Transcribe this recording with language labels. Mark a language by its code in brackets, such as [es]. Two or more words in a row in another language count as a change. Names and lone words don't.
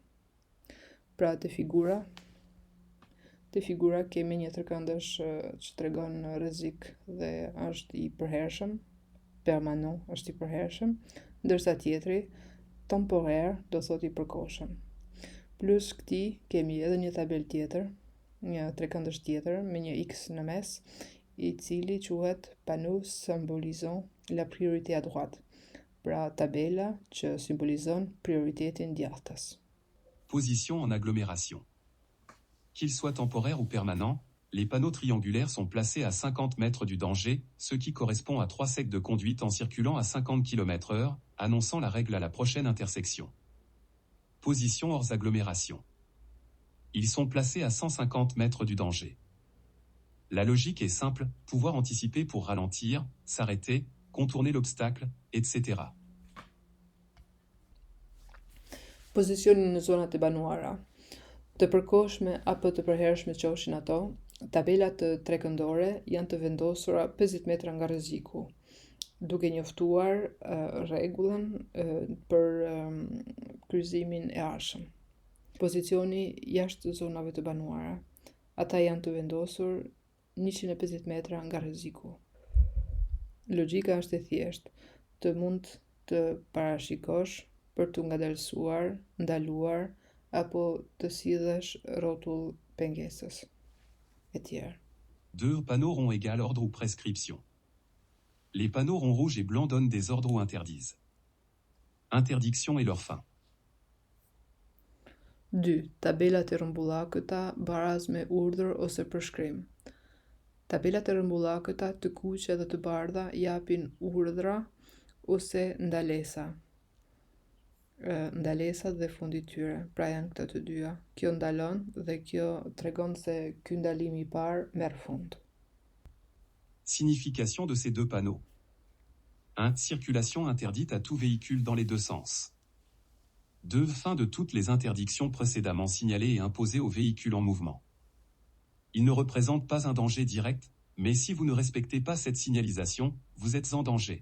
[sq] Pra te figura kemi një tërkëndësh që tregon rrezik dhe është i përhershëm, permanent është i përhershëm, ndërsa tjetri, temporaire, do thot i përkohshëm. Plus këtij kemi edhe një tabel tjetër, një trekëndësh tjetër me një X në mes, i cili quhet [fr] panneau symbolisant la priorité à droite. [sq] Pra tabela që simbolizon prioritetin djathtas. [fr] Position en agglomération. Qu'ils soient temporaires ou permanents, les panneaux triangulaires sont placés à 50 mètres du danger, ce qui correspond à 3 secs de conduite en circulant à 50 km/h, annonçant la règle à la prochaine intersection. Position hors agglomération. Ils sont placés à 150 mètres du danger. La logique est simple, pouvoir anticiper pour ralentir, s'arrêter, contourner l'obstacle, etc. [sq] Pozicioni në zonat e banuara. Të përkohshme apo të përhershme qofshin ato, tabelat trekëndore janë të vendosura 50 metra nga rreziku, duke njoftuar rregullën për kryqëzimin e arshëm. Pozicioni jashtë zonave të banuara. Ata janë të vendosur 150 metra nga rreziku. Logjika është e thjeshtë, të mund të parashikosh për të ngadalësuar, ndaluar apo të sidhesh rrotull pengesës, etc. [fr] Deux panneaux ronds égale ordre ou prescription. Les panneaux ronds rouges et blancs donnent des ordres ou interdisent. Interdiction et leur fin. 2. [sq] Tabelat e rrëmbullakëta baraz me urdhër ose përshkrim. Tabelat e rrëmbullakëta të kuqe dhe të bardha japin urdhra ose ndalesa. Ndalesat dhe fundi i tyre, pra janë këta të dyja. Kjo ndalon dhe kjo tregon se ky ndalim i parë merr fund. [fr] Signification de ces deux panneaux. 1. Circulation interdite à tout véhicule dans les deux sens. 2. Fin de toutes les interdictions précédemment signalées et imposées aux véhicules en mouvement. Ils ne représentent pas un danger direct, mais si vous ne respectez pas cette signalisation, vous êtes en danger.